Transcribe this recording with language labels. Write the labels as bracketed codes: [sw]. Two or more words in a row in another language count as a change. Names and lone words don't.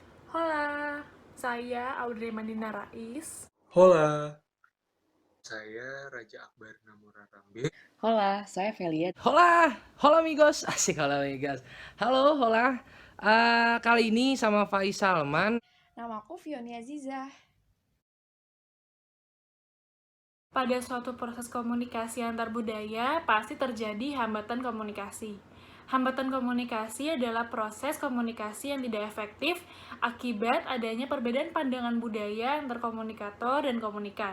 [id] Hola, saya Audrey Mandina Rais. Hola, saya Raja Akbar Namura Rambe. Hola, saya Velia. [es] Hola, hola amigos, asik hola amigos. [id] Halo, hola. Kali ini sama Faiz Salman. Nama aku Fioni Azizah. Pada suatu proses komunikasi antar budaya, pasti terjadi hambatan komunikasi. Hambatan komunikasi adalah proses komunikasi yang tidak efektif akibat adanya perbedaan pandangan budaya antar komunikator dan komunikan.